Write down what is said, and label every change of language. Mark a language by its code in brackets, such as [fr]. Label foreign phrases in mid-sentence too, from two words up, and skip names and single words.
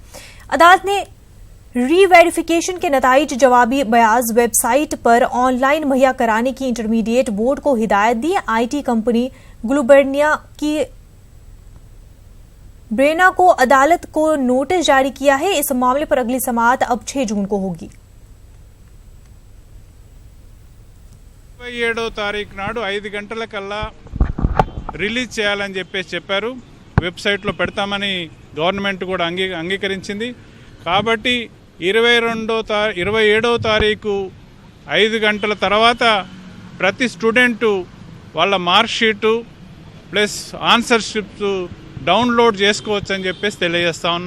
[ur] عدالت نے ری ویریفیکیشن کے نتائج جوابی بیاض ویب سائٹ پر آن لائن مہیا کرانے کی انٹرمیڈیٹ بورڈ کو ہدایت دی۔ آئی ٹی کمپنی گلوبرنیا کی برینا کو عدالت کو نوٹس جاری کیا ہے۔ اس معاملے پر اگلی سماعت اب 6 جون کو ہوگی۔ [te] 27వ తారీఖు నాడు 5 గంటలకల్లా రిలీజ్ చేయాలని చెప్పారు। వెబ్సైట్లో పెడతామని గవర్నమెంట్ కూడా అంగీకరించింది। కాబట్టి 27వ తారీఖు 5 గంటల తర్వాత ప్రతి స్టూడెంటు వాళ్ళ [en] mark sheet plus answer scripts download [te] చేసుకోవచ్చు అని తెలియజేస్తా ఉన్నాం।